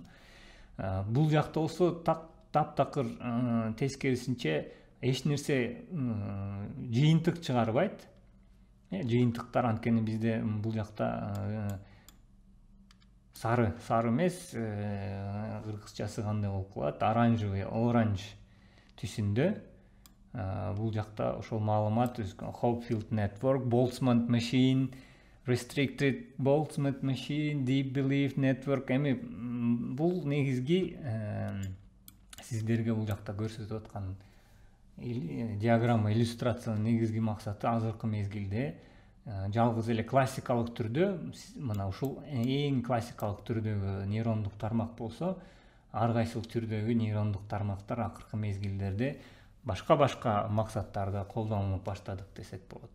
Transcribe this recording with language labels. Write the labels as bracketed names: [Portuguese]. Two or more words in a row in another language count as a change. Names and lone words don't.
[Kyrgyz] Бул жакта болсо таптакыр тескерисинче эч нерсе жыйынтык чыгарбайт. Жыйынтыктар анткени бизде бул жакта сары эмес, кыргызчасы кандай болуп калат, оранжевый, оранж түсүндө. Бул жакта ошол маалымат [English] Hopfield network, Boltzmann machine, restricted Boltzmann machine, deep belief network. [Kyrgyz] Эми бул негизги сиздерге бул жакта көрсөтүп аткан диаграмма, иллюстрациянын негизги максаты азыркы мезгилде жалгыз эле классикалык түрдө, мына ушул эң классикалык түрдөгү нейрондук тармак болсо, ар кайсыл түрдөгү нейрондук тармактар акыркы мезгилдерде башка максаттарда колдонулуп баштадык десек болот.